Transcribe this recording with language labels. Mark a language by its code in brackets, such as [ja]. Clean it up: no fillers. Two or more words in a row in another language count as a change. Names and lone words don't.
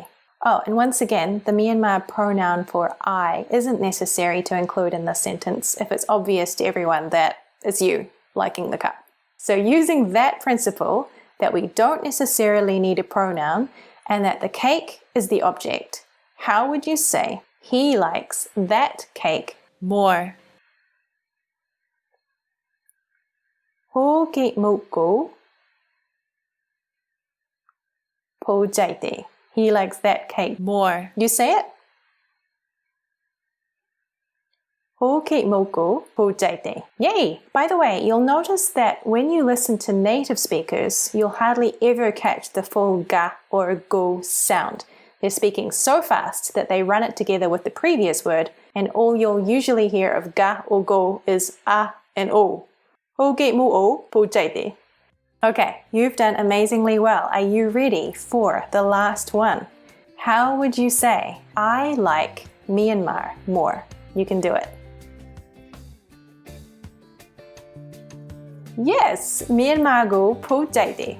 [en] Oh, and once again, the Myanmar pronoun for I isn't necessary to include in this sentence if it's obvious to everyone that it's you liking the cup. So using that principle, that we don't necessarily need a pronoun and that the cake is the object, how would you say he likes that cake more? [my] ဟိုကိတ်မုန့်ကို ပိုကြိုက်တယ်. [en] He likes that cake more. You say it? [my] ဟိုကိတ်မုန့်ကို ပိုကြိုက်တယ်. [en] Yay! By the way, you'll notice that when you listen to native speakers, you'll hardly ever catch the full ga or go sound. They're speaking so fast that they run it together with the previous word, and all you'll usually hear of ga or go is a and o. [my] ဟိုကိတ်မုန့်ကို ပိုကြိုက်တယ်. [en] Okay, you've done amazingly well. Are you ready for the last one? How would you say, I like Myanmar more? You can do it. Yes, [my] မြန်မာကို ပိုကြိုက်တယ်.